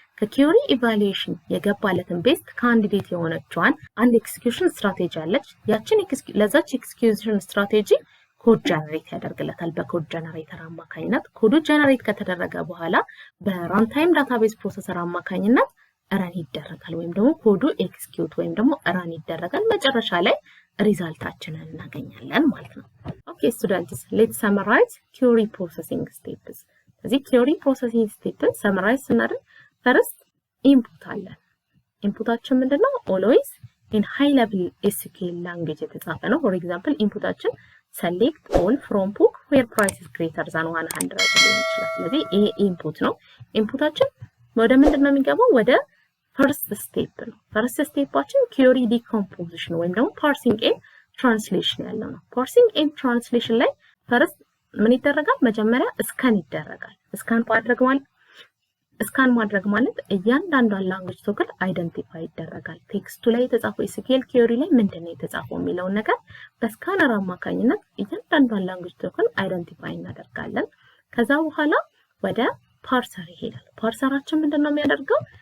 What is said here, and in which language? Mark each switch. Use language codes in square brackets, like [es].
[am] ከquery evaluation የገባለትን ቤስት ካንዲዴት የሆነችዋን አንድ ኤክስኪዩሽን ስትራቴጂ አለች። ያችን ለዛች ኤክስኪዩሽን ስትራቴጂ ኮድ ጀነሬት ያደርግለታል። በኮድ ጀነሬተር አማካኝነት ኮዱ ጀነሬት ከተደረገ በኋላ በራንታይም ዳታቤዝ ፕሮሰሰር አማካኝነት ራን ይደረጋል ወይም ደግሞ ኮዱ ኤክስኪዩት ወይም ደግሞ ራን ይደረጋል። መጨረሻ ላይ ሪዛልታችንን እናገኛለን ማለት ነው። [en] Okay students, let's summarize query processing steps. [am] ስለዚህ query processing steps summarize ስናደርግ first input አለን። ኢንፑታችን ምንድነው? [en] always in high level SQL language [am] የተጻፈ ነው። for example ኢንፑታችን [en] select all from book where price is greater than 100 [am] ሊሆን ይችላል። ስለዚህ ይሄ ኢንፑት ነው። ኢንፑታችን ወደ ምንድነው የሚገባው? ወደ first step ነው። first stepአችን query decomposition ወይም ደግሞ parsing and translation ያለው ነው። parsing and translation ላይ first ምን ይደረጋል? መጀመሪያ ስካን ይደረጋል። ስካን ማድረግ ማለት እያንዳንዷን ላንጉዌጅ ቶክን አይደንቲፋይ ይደረጋል። ቴክስቱ ላይ የተጻፈው SQL query ላይ ምንድነው የተጻፈው የሚለውን ነገር በስካነር አማካኝነት እያንዳንዷን ላንጉዌጅ ቶክን አይደንቲፋይ እናደርጋለን። ከዛ በኋላ ወደ ፓርሰር ይሄዳል። ፓርሰራችን ምንድነው የሚያደርገው?